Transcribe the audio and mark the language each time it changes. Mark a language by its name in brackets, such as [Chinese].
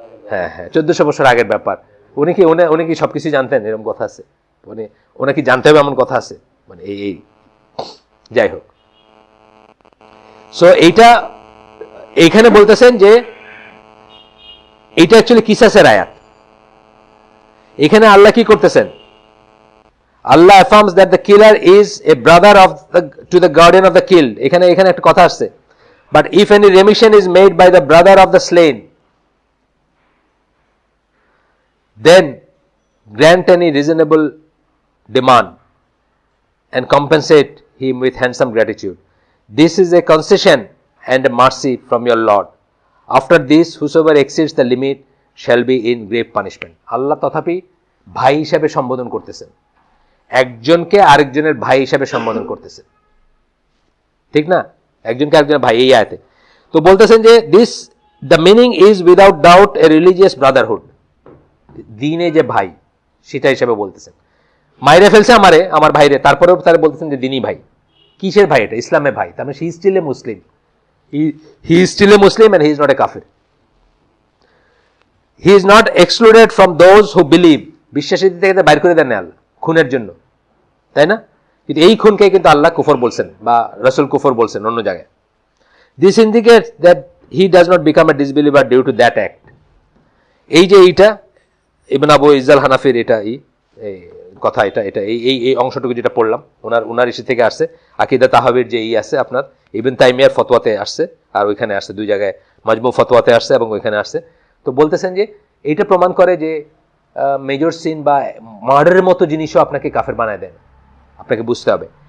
[Bangla] হ্যাঁ হ্যাঁ, 1400 বছর আগের ব্যাপার। উনি কি সবকিছু জানতেন? এরকম কথা আছে? মানে ওনাকে জানতে হবে এমন কথা আছে? মানে এই যাই হোক, সো এইখানে বলতেছেন যে এইটা অ্যাকচুয়ালি কিসাসের আয়াত। এখানে আল্লাহ কি করতেছেন? [English] আল্লাহ affirms that the killer is a brother to the guardian of the killed. [Bangla] এখানে একটা কথা আসছে, [English] but if any remission is made by the brother of the slain, then grant any reasonable demand and compensate him with handsome gratitude. This is a concession and a mercy from your Lord. After this, whosoever exceeds the limit shall be in grave punishment. [Bangla] আল্লাহ তথাপি ভাই হিসাবে সম্বোধন করতেছেন, একজনকে আরেকজনের ভাই হিসাবে সম্বোধন করতেছেন, ঠিক না? একজনকে আরেকজনের ভাই, এই আয়াতে তো বলতেছেন যে [English] the meaning is without doubt a religious brotherhood. [Bangla] দ্বীনে যে ভাই সেটা হিসাবে বলতেছেন। মাইরে ফেলছে আমার ভাইরে, তারপরেও তারা বলতেছেন যে দ্বীনি ভাই। কিসের ভাই? এটা ইসলামের ভাই। তার মানে [English] he is still a Muslim. He is still a Muslim and he is not a kafir. He is not excluded from those who believe. [Bangla] বিশ্বাসীদের থেকে বাইর করে দেন না আল্লাহ খুনের জন্য, তাই না? কিন্তু এই খুনকে কিন্তু আল্লাহ কুফর বলছেন বা রাসূল কুফর বলছেন অন্য জায়গায়। [English] This indicates that he does not become a disbeliever due to that act. [Bangla] এই যে এইটা ইবনে আবু ইজ্জাল হানাফির এই কথা, এই অংশটুকু যেটা পড়লাম ওনার ইসে থেকে আসছে, আকীদা তাহাবির যে আছে আপনার ইবনে তাইমিয়ার ফতোয়াতে আসছে, আর ওইখানে আসছে দুই জায়গায়, মাজমু ফতোয়াতে আসছে এবং ওইখানে আসছে। তো বলতেছেন যে এইটা প্রমাণ করে যে মেজর সিন বা মার্ডারের মতো জিনিসও আপনাকে কাফের বানায় দেয়, আপনাকে বুঝতে হবে।